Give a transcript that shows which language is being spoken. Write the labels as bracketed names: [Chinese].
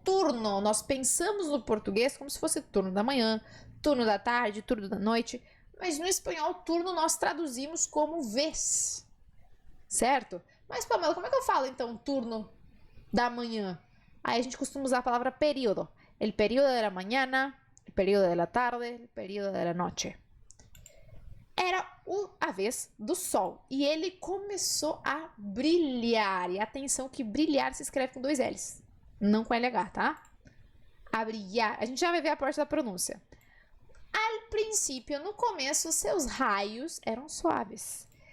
[Portuguese] Turno, nós pensamos no português como se fosse turno da manhã, turno da tarde, turno da noite, mas no espanhol turno nós traduzimos como vez, certo? Mas, Pamela, como é que eu falo então turno da manhã? Aí a gente costuma usar a palavra período. [Spanish] El período de la mañana, el período de la tarde, el período de la noche. [Portuguese] Era a vez do sol e ele começou a brilhar. E atenção que brilhar se escreve com 2 L's, não com LH, tá? A brilhar. A gente já vai ver a parte da pronúncia. [Spanish] Al princípio, [Portuguese] no começo, seus raios eram suaves.